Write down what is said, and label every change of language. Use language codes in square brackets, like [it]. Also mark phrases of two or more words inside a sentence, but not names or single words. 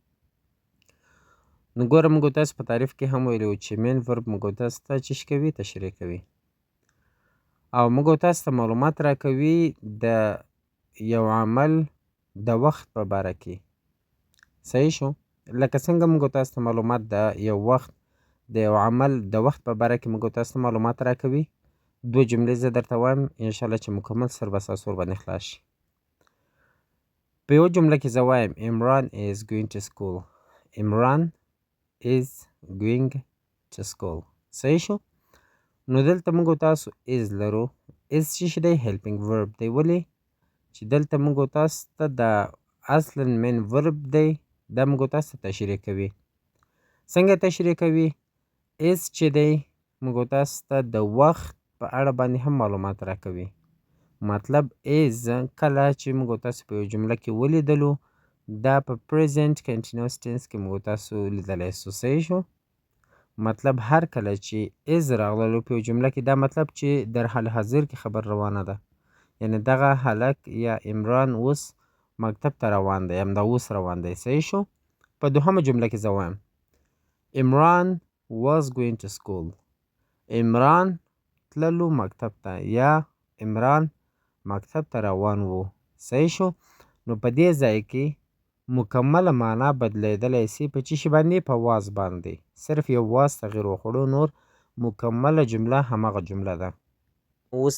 [ps] نو ګوره موږ تاسو په تعریف کې هم ویلي وو چې [en] main verb [ps] موږ تاسو ته څه کوي تشریح کوي او موږ تاسو ته معلومات راکوي د یو عمل د وخت په باره کې صحیح شو لکه څنګه موږ تاسو ته معلومات د یو وخت د یو عمل د وخت په باره کې موږ تاسو ته معلومات راکوي دوه جملې زه درته وایم انشاءالله چې مکمل سر به ستاسو ورباندې خلاص شي په یوه جمله کې زه وایم عمران [en] is going to school [ps] عمران [en] is going to school [ps] صحیح شو نو دلته موږ تاسو is لرو is چې دی [en] helping verb [ps] دی ولې چې دلته موږ تاسو ته د اصلا [en] main verb [ps] دی دا موږ تاسو ته تشریح کوي څنګه تشریح کوي is چې دی موږ تاسو ته د وخت په اړه باندې هم معلومات راکوي مطلب is کله چې موږ تاسو په یو جمله کې ولیدلو دا په [en] present continuous tense [ps] کې موږ تاسو لیدلی سو صحیح شو مطلب هر کله چې is راغللو په یو جمله کې دا مطلب چې [fa] در حال حاضر [ps] کې خبر روانه ده یعنی دغه هلک یا عمران اوس مکتب ته روان دی همدا اوس روان دی صحیح شو په دوهمه جمله کې زه وایم عمران [en] was going to school [ps] عمران تللو مکتب ته یا عمران مکتب ته روان وو صحیح شو نو په دې ځای کې مکمله معنا بدلیدلی سي په چی شي باندې په واز باندې صرف یو واز تغییر وخوړو نور مکمله جمله همغه جمله ده اوس